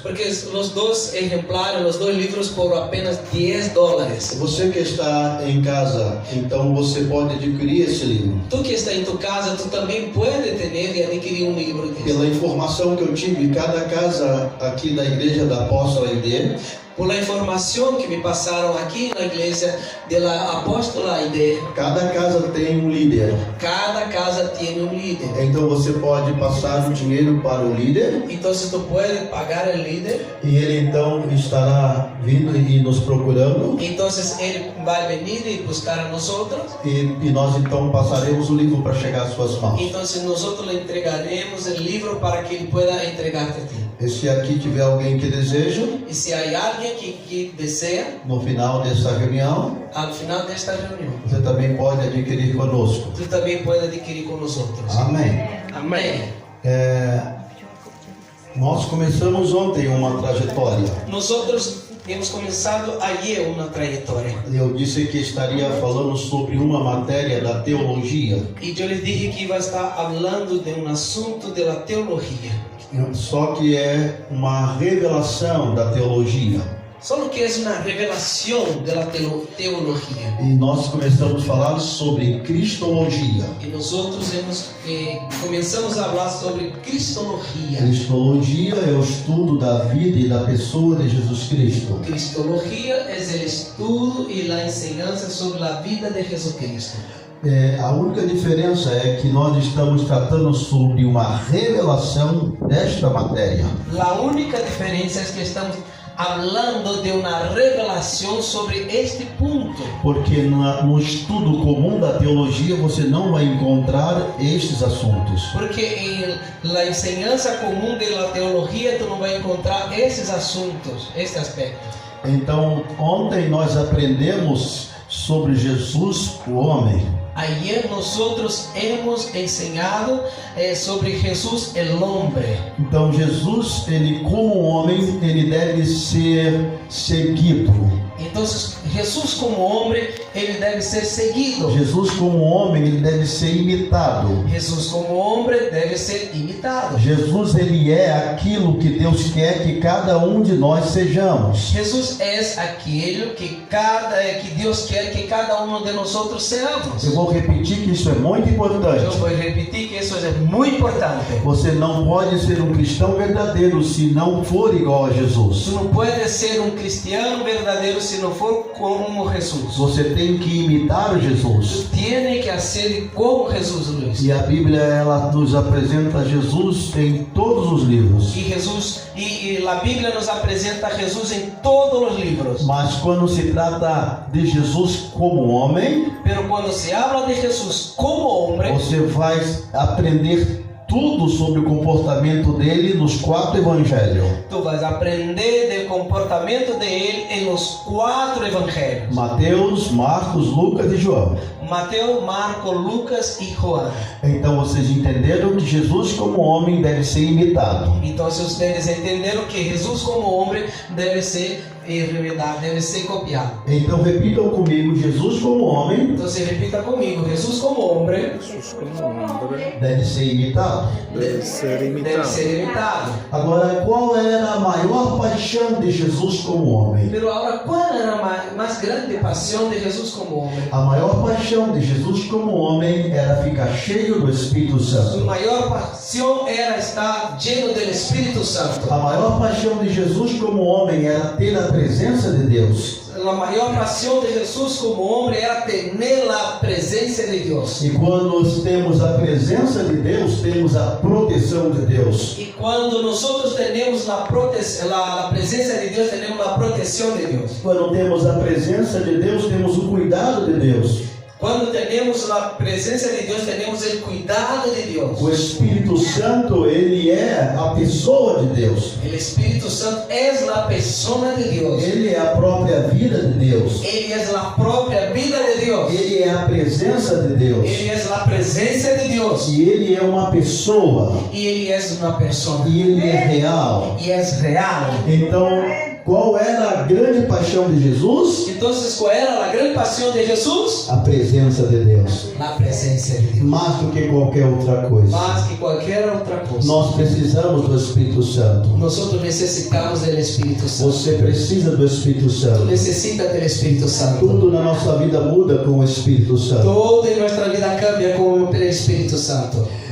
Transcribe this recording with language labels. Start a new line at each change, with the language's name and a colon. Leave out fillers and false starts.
Portuguese: porque os 2 exemplares, os 2 livros por apenas $10. Você que está em casa, então você pode adquirir esse livro. Tu que está em tua casa, tu também pode ter e adquirir livro desse. Pela informação que eu tive, cada casa aqui da igreja da Apóstola ID,
Spanish: por la información que me pasaron aquí en la iglesia de la apóstola Aide.
Portuguese: Cada casa tem um líder.
Spanish: Cada casa tiene un líder.
Portuguese: Então você pode passar o dinheiro para o líder
Spanish: Entonces tú puedes pagar el líder.
Portuguese: e ele então estará vindo e nos procurando
Spanish: Entonces él va a venir y buscar a nosotros.
Portuguese: e nós então passaremos o livro para chegar às suas mãos.
Spanish: Entonces nosotros le entregaremos el libro para que él pueda entregarte a ti.
Portuguese: E se aqui tiver alguém que deseja,
Spanish: Y si hay alguien que desea,
Portuguese: no final dessa reunião,
Spanish: al final de esta reunión,
Portuguese: você também pode adquirir conosco.
Spanish: tú también puedes adquirir con nosotros.
Portuguese: Amém.
Spanish: Amén.
Portuguese: Nós começamos ontem uma trajetória.
Spanish: Nosotros hemos comenzado ayer una trayectoria.
Portuguese: Eu disse que estaria falando sobre uma matéria da teologia.
Spanish: Y yo les dije que iba a estar hablando de un asunto de la teología.
Portuguese: Só que é uma revelação da teologia.
Spanish: Solo que es una revelación de la teología.
Portuguese: E nós começamos a falar sobre cristologia.
Spanish: Y nosotros comenzamos a hablar sobre cristología.
Portuguese: Cristologia é o estudo da vida e da pessoa de Jesus Cristo.
Spanish: Cristología es el estudio y la enseñanza sobre la vida de Jesucristo.
Portuguese: A única diferença é que nós estamos tratando sobre uma revelação desta matéria.
Spanish: La única diferencia es que estamos hablando de una revelación sobre este punto.
Portuguese: Porque no estudo comum da teologia você não vai encontrar estes assuntos.
Spanish: Porque en la enseñanza común de la teología tú no vas a encontrar estos asuntos, este aspecto.
Portuguese: Então, ontem nós aprendemos sobre Jesus, o homem.
Spanish: Ayer nosotros hemos enseñado sobre Jesús el hombre.
Portuguese: Então Jesus, ele como homem, ele deve ser seguido.
Spanish: Entonces Jesús como hombre, él debe ser seguido.
Portuguese: Jesus como homem, ele deve ser imitado.
Spanish: Jesús como hombre debe ser imitado.
Portuguese: Jesus, ele é aquilo que Deus quer que cada um de nós sejamos.
Spanish: Jesús es aquello que Dios quiere que cada uno de nosotros seamos.
Portuguese: Eu vou repetir que isso é muito importante.
Spanish: Yo voy a repetir que eso es muy importante.
Portuguese: Você não pode ser um cristão verdadeiro se não for igual a Jesus.
Spanish: Tú no puedes ser un cristiano verdadero si no for como Jesús.
Portuguese: Você tem que imitar Jesus.
Spanish: Tú tienes que hacer como Jesús lo hizo.
Portuguese: E a Bíblia, ela nos apresenta Jesus em todos os livros.
Spanish: Y la Biblia nos apresenta a Jesús en todos los libros.
Portuguese: Mas quando se trata de Jesus como homem,
Spanish: Pero cuando se habla de Jesús como hombre,
Portuguese: você vai aprender tudo sobre o comportamento dele nos 4 evangelhos.
Spanish: tú vas a aprender del comportamiento de él en los 4 evangelios:
Portuguese: Mateus, Marcos, Lucas e João.
Spanish: Mateo, Marco, Lucas y Juan.
Portuguese: Então vocês entenderam que Jesus como homem deve ser imitado.
Spanish: Entonces ustedes entendieron que Jesús como hombre debe ser revelado, debe ser copiado.
Portuguese: Então repitam comigo, Jesus como homem
Spanish: Entonces repita conmigo: Jesús como hombre Jesús como hombre
Portuguese: deve ser imitado.
Spanish: debe ser debe imitado. ser imitado.
Portuguese: Agora, qual era a maior paixão de Jesus como homem?
Spanish: Pero ahora, ¿cuál era la más grande pasión de Jesús como hombre?
Portuguese: A maior paixão de Jesus como homem era ficar cheio do Espírito
Spanish: Su Santo. mayor pasión era estar lleno del Espíritu Santo.
Portuguese: A maior paixão de Jesus como homem era ter a presença de Deus.
Spanish: La mayor pasión de Jesús como hombre era tener la presencia de Dios.
Portuguese: E quando nós temos a presença de Deus, temos a proteção de Deus.
Spanish: Y cuando nosotros tenemos la presencia de Dios, tenemos la protección de Dios.
Portuguese: Quando temos a presença de Deus, temos o cuidado de Deus.
Spanish: Cuando tenemos la presencia de Dios, tenemos el cuidado de Dios.
Portuguese: O Espírito Santo, ele é a pessoa de Deus.
Spanish: El Espíritu Santo es la persona de Dios.
Portuguese: Ele é a própria vida de Deus.
Spanish: Él es la propia vida de Dios.
Portuguese: Ele é a presença de Deus.
Spanish: Él es la presencia de Dios.
Portuguese: E ele é uma pessoa.
Spanish: Y Él es una persona.
Portuguese: E ele é real.
Spanish: Y es real.
Portuguese: Então, qual era a grande paixão de Jesus?
Spanish: Entonces, ¿cuál era la gran pasión de Jesús?
Portuguese: A presença de Deus.
Spanish: La presencia de Dios.
Portuguese: Mais do que qualquer outra coisa.
Spanish: Más que cualquier otra cosa.
Portuguese: Nós precisamos do Espírito Santo.
Spanish: Nosotros necesitamos del Espíritu Santo.
Portuguese: Você precisa do Espírito
Spanish: Tú Santo. necesitas del Espíritu Santo.
Portuguese: Tudo na nossa vida muda com o Espírito Santo.
Spanish: Todo en nuestra vida cambia con el Espíritu Santo.